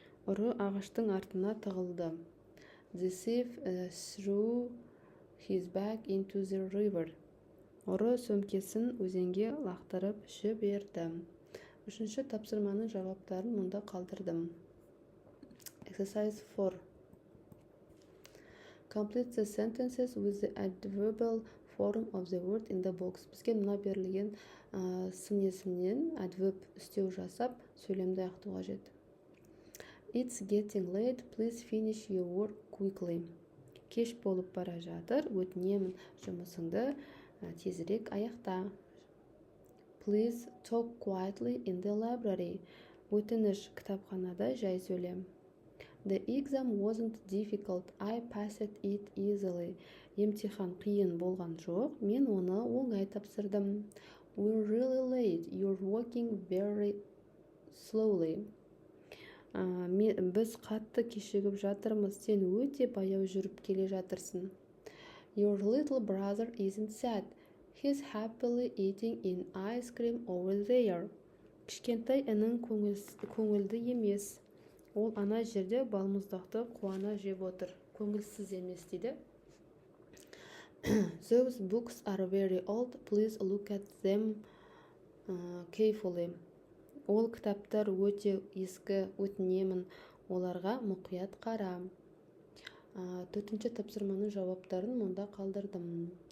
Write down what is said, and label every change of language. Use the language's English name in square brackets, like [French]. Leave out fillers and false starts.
[Kazakh] Ұры ағаштың артына тығылды. [English] The thief threw his bag into the river. [Kazakh] Ұры сөмкесін өзенге лақтырып жіберді. Үшінші тапсырманың жауаптарын мұнда қалдырдым. [English] Exercise 4. Complete the sentences with the adverbial form of the word in the box. [Kazakh] Бізге мына берілген сын есімнен adverb үстеу жасап, сөйлемді аяқтау қажет. [English] It's getting late, please finish your work quickly. [Kazakh] Кеш болып бара жатыр, өтінемін жұмысыңды тезірек аяқта. [English] Please talk quietly in the library. [Kazakh] Өтініш кітапханада жай сөйлем. [English] The exam wasn't difficult. I passed it easily. [Kazakh] Емтихан қиын болған жоқ. Мен оны оңай тапсырдым. [English] We're really late. You're walking very slowly. [Kazakh] Біз қатты кешігіп жатырмыз. Сен өте баяу жүріп келе жатырсың. [English] Your little brother isn't sad. He's happily eating an ice cream over there. [Kazakh] Кішкентай інің көңілді емес. Ол ана жерде балмұздақты қуана жеп отыр. Көңілсіз емес дейді. [English] Those books are very old. Please look at them carefully. [Kazakh] Ол кітаптар өте ескі, өтінемін. Оларға мұқият қара. Төртінші тапсырманың жауаптарын мұнда қалдырдым.